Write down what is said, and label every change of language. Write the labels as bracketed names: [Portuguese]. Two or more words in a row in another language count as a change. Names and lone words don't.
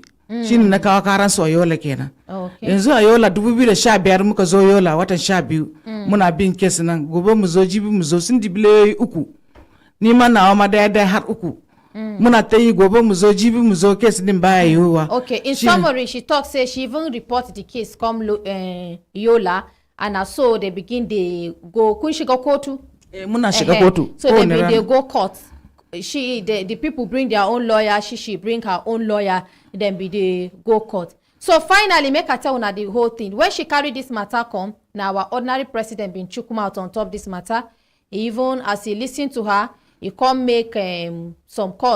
[Hausa] Shine na kawo karansu a Yola kenan. Yanzu a Yola 2015 muka zo Yola watan 12 muna bin kes nan, gobe mu zo jibi mu zo, sun dibile 3 ni ma nawa ma daya har 3 muna ta yi, gobe mu zo jibi mu zo, kes din baya yiwuwa. [Nigerian Pidgin] Okay, in summary she talk say she even report the case come Yola, and so they begin they go [Hausa] kun shiga kotu. Muna shiga kotu. [Nigerian Pidgin] So they go court. The people bring their own lawyer, she bring her own lawyer, then they go court. So finally, make her tell una the whole thing. When she carry this matter come, now our ordinary president been chook mouth on top this matter. Even as he listen to her, he come make some calls.